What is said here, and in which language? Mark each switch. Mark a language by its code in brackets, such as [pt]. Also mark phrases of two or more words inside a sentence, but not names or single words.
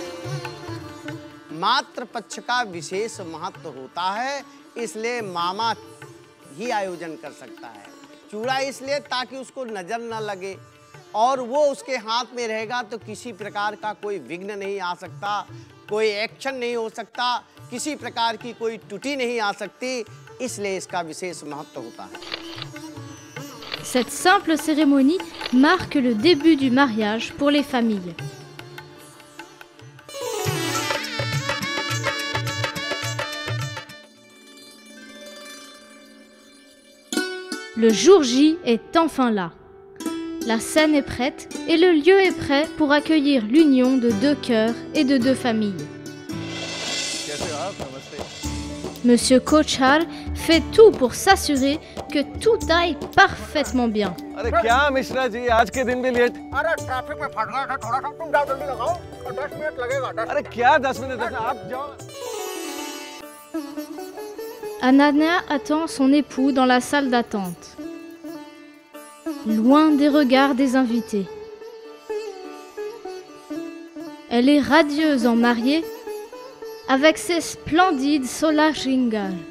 [hi] मातृ पक्ष का विशेष महत्व होता है, इसलिए मामा ही आयोजन कर सकता है। चूड़ा इसलिए ताकि उसको नजर न लगे और वो उसके हाथ में रहेगा तो किसी प्रकार का कोई विघ्न नहीं आ सकता, कोई एक्शन नहीं हो सकता, किसी प्रकार की कोई त्रुटि नहीं आ सकती, इसलिए इसका विशेष महत्व होता है। [fr] Cette simple cérémonie marque le début du mariage pour les familles. Le jour J est enfin là. La scène est prête et le lieu est prêt pour accueillir l'union de deux cœurs et de deux familles. Monsieur Kochhar fait tout pour s'assurer que tout aille parfaitement bien. [hi] अरे क्या मिश्रा जी आज के दिन भी लेट? अरे ट्रैफिक में फंस गया था थोड़ा सा, तुम जाओ जल्दी लगाओ, 10 मिनट लगेगा। अरे क्या 10 मिनट? आप जाओ। [fr] Ananya attend son époux dans la salle d'attente, loin des regards des invités. Elle est radieuse en mariée, avec ses splendides Sola Shringar.